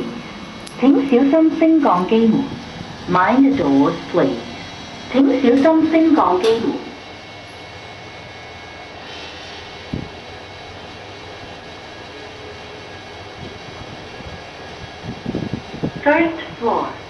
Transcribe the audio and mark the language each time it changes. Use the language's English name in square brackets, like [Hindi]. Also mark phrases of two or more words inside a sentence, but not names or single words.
[Cantonese] 請小心升降機門。 [English] Mind the doors, please. [Cantonese] 請小心升降機門。 [English] First floor，